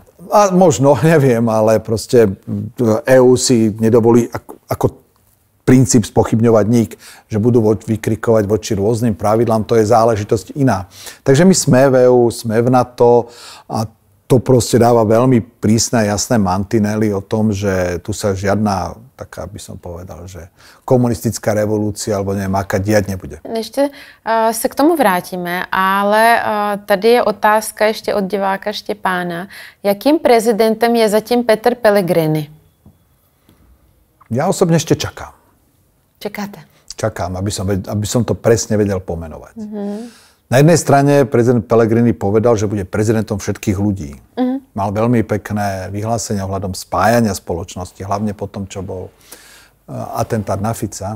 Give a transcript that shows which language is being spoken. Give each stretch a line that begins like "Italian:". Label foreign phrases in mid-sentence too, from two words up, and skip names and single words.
Slovak: A možno, neviem, ale proste EU si nedovolí ako princíp spochybňovať nik, že budú vykrikovať voči rôznym pravidlám, to je záležitosť iná. Takže my sme v EU, sme v NATO a to proste dáva veľmi prísne a jasné mantinely o tom, že tu sa žiadna taká by som povedal, že komunistická revolúcia alebo neviem, aká diať nebude.
Czech: Ještě se k tomu vrátíme, ale tady je otázka ještě od diváka Štěpána. Jakým prezidentem je zatím Peter Pellegrini?
Slovak: Ja osobne ešte čakám.
Czech: Čekáte?
Slovak: Čakám, aby som to presne vedel pomenovať. Na jednej strane prezident Pellegrini povedal, že bude prezidentom všetkých ľudí. Mal veľmi pekné vyhlásenia ohľadom spájania spoločnosti, hlavne po tom, čo bol atentát na Fica.